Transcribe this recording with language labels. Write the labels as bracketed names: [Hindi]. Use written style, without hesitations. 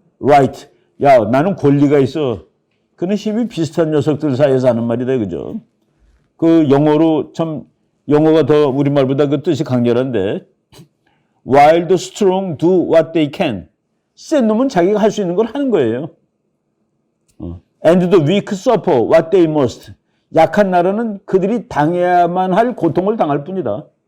[English] Right. [Korean] 야, 나는 권리가 있어. 그는 힘이 비슷한 녀석들 사이에서 하는 말이다. 그죠? 그 영어로 참 영어가 더 우리말보다 그 뜻이 강렬한데 [English] While the strong do what they can. [Korean] 센 놈은 자기가 할 수 있는 걸 하는 거예요. [English] And the weak suffer what they must. [Korean] 약한 나라는 그들이 당해야만 할 고통을 당할 뿐이다.